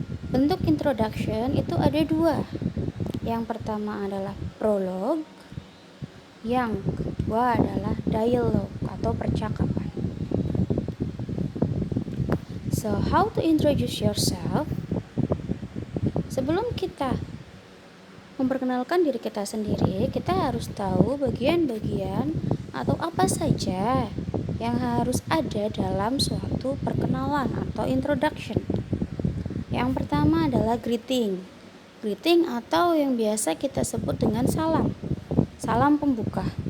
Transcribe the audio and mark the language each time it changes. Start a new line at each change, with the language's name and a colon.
Indonesian: Bentuk introduction itu ada 2. Yang pertama adalah prolog, yang kedua adalah dialog atau percakapan.
English: So, how to introduce yourself?
Indonesian: Sebelum kita memperkenalkan diri kita sendiri, kita harus tahu bagian-bagian atau apa saja yang harus ada dalam suatu perkenalan atau introduction. Yang pertama adalah greeting. Greeting atau yang biasa kita sebut dengan salam. Salam pembuka.